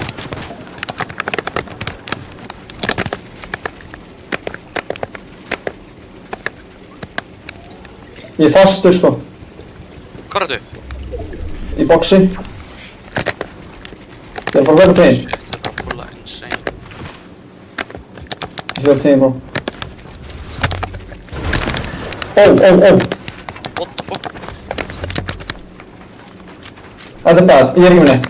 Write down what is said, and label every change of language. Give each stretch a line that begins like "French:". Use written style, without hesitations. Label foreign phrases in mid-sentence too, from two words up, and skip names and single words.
Icelandic: Ég er fastur, sko. Hvað er þetta? Í boxi. Ég er að fara að hljópa til þín. Shit, þetta er bara fulla insane. Ég hljópa til þín, bro. Ó.
English: What the fuck?
Icelandic: Þetta er bad, ég er ekki með neitt.